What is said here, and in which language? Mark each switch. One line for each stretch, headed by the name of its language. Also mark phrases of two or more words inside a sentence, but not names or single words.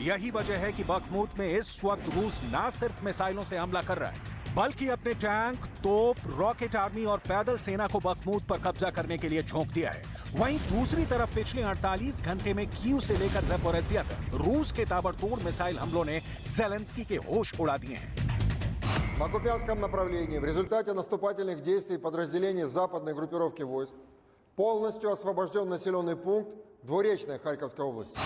Hindi: यही वजह है कि बखमूत में इस वक्त रूस न सिर्फ मिसाइलों से हमला कर रहा है, बल्कि अपने टैंक, तोप,
English: rocket army
Hindi: और पैदल सेना को बखमूत पर कब्जा करने के लिए झोंक दिया है। वहीं दूसरी तरफ पिछले 48 घंटे में कीव से लेकर ज़ैपोरिज़िया तक रूस के ताबड़तोड़ मिसाइल हमलों ने ज़ेलेंस्की के होश उड़ा दिए हैं।
Russian: На Купянском направлении в результате наступательных действий подразделений западной группировки войск полностью освобожден населенный пункт Двуречная Харьковской области.